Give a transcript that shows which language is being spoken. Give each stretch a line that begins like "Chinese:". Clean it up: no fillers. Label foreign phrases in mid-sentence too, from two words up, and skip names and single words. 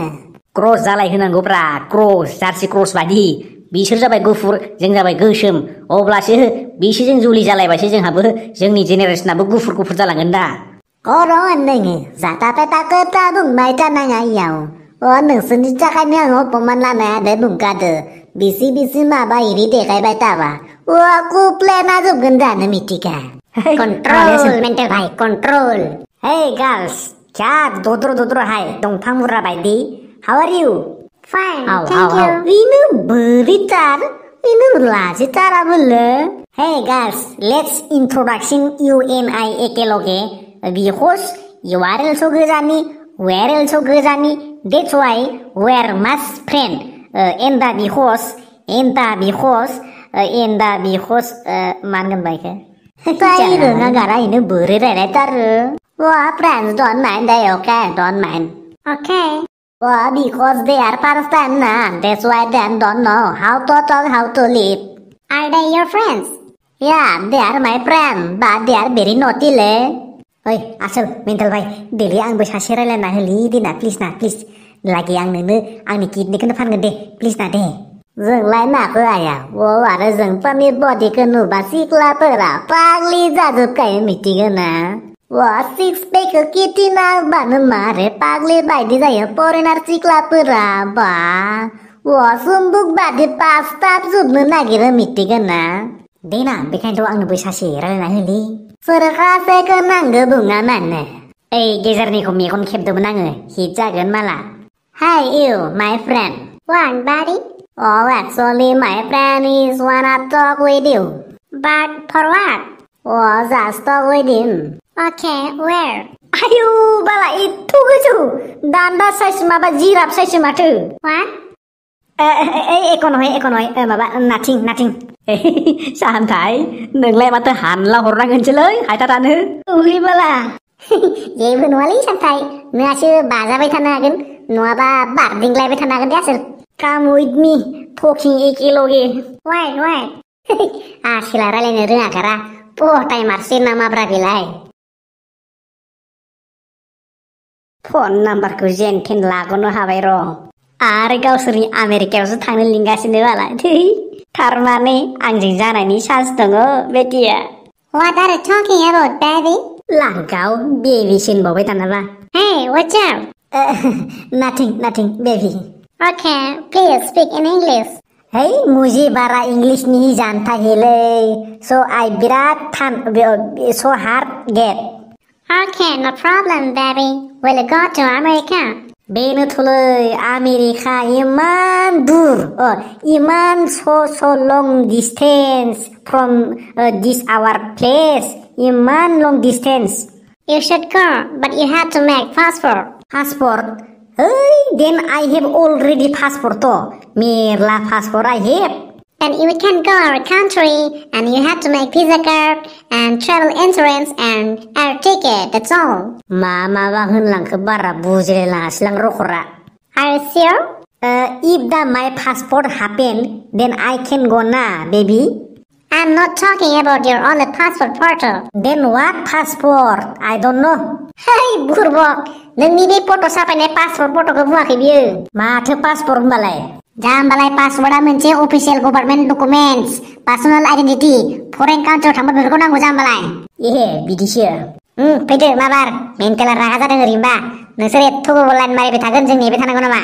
Bodo: क्रस जालाय होनांगौब्रा क्रस जार्सि क्रस बायदि बिसोर जाबाय गुफुर जों जाबाय गोसोम अब्लासो बिसोरजों जुलि जालायबासो जोंहाबो जोंनि जेनेरेसनाबो गुफुर जालांगोन दा कर'न नोङो जाथा पेथा खोथा बुंबाय थानाङा इयाव नोंसोरनि थाखायनो आं अपमान लानाय आरो बुंखादो बिसि माबा इरि देखायबाय थाबा कुप्लेना जोबगोन दानो मिथिखा
English: control mental भाइ control Hey girls,
Bodo: क्या दद्र हाय दंफां मुरा बायदि
English: How are you? Fine, thank you. Ini beritar, ini लाजिथारामोनलै Hey girls, let's introduction you and I एकेलगे because you are also गोजानि we are also गोजानि that's why we are much friend and the because
Bodo: मा होनगोन बायखो Tay रोङा गारा इनो बोरै रायलायथारो
English: friends don't mind they okay don't mind Okay. Because they are first time na that's why they don't know how to talk how to live Are they your friends? Yeah they are my friend but they are very naughty le
Bodo: ओइ आसोल मेन्टेल भाइ देलै आंबो सासे रायलायना होलै दिना प्लिज लागि आं नोंनो आंनि किडनिखौनो फानगोन दे प्लिज ना दे जोंलाय माखौ हाया आरो जोंफोरनि बडिखौ नुबा सिख्लाफोरा पाग्लि जाजोबखायो मिथिगौ ना
English: six packखौ
Bodo: किटिना होबानो मारे पाग्लि बायदि जायो फरेनार सिख्लाफोरा बा सुम्बुक बादि पास्ताब जोबनो नागिरो मिथिगौ ना देना बेखायनोथ' आंनोबो सासे रायलायना होलै सोरखासेखौ नांगौ बुङा मानो ओइ गेजेरनिखौ मेगन खेबदोंमोन आङो हिट जागोन माला
English: Hi you my friend What, buddy? Actually my friend is wanna talk with you But for what? Just talk with him Okay, where?
Bodo: आयु बाला एथ' गोजौ दान्दा साइज माबा
English: giraffe size
Bodo: माथो
English: What?
Bodo: एक नहय माबा नाथिं साहान्थाय नोंलाय माथो हानला हरनांगोनसोलै हायथारानो उहैबाला जेबो नङालै सानथाय नोंहासो बाजाबाय थानो हागोन नङाबा बारदिंलायबाय थानो हागोन दे आसोल
English: Come with me talking एकेलगे
Bodo: Wait आसोला रायलायनो रोङागारा टाइमारसो नामाब्रा बेलाय फन नाम्बारखौ जेन थेन लागनो हाबाय र' आरो गावसोरनि आमेरिकायावसो थांनो लिंगासिनो बाला थै थारमाने आंजों जानायनि चान्स दङ बेटिया।
English: What are you talking about, baby?
Bodo: लांगाव बेबिसो होनबावबाय दानाबा।
English: Hey, what's up? Nothing, baby. Okay, please speak in English.
Hindi: Hey, मुझे बारा इंग्लिश नहीं जानता है ले,
English: so I बिराद so hard get. Okay, no problem, baby. Will you go to America?
Bodo: बेनोथ'लै आमेरिका इमान दूर इमान
English: so long distance from this our place इमान long distance. You should go, but you have to make passport. Passport? Hey, then I have already passport to. मेरला passport I have. And you can go our country, and you have to make visa card, and travel insurance, and air ticket, that's all.
Bodo: माबा होनलांखो बारा बुजिलायलाङासैलां रखरा.
English: Are you sure? If my passport happen, then I can go na, baby. I'm not talking about your old passport photo. Then what passport? I don't know. Hey, burbok!
Bodo: नोंनि बे फट' साफायनाय पासपर्ट फट'खौ बुङाखै बियो। माथो पासपर्ट होनबालाय? जाम्बालाय पासवर्डआ मोनसे
English: official government documents, personal identity, foreign countryाव
Bodo: थांबा बेफोरखौ नांगौ जाम्बालाय। एहे बिदिसो। फैदो माबार, मेन्टेला रागा जादों ओरैनोबा। नोंसोर एथ'गोबाव लाइन मारिबाय थागोन, जों नेबाय थानांगौ नामा?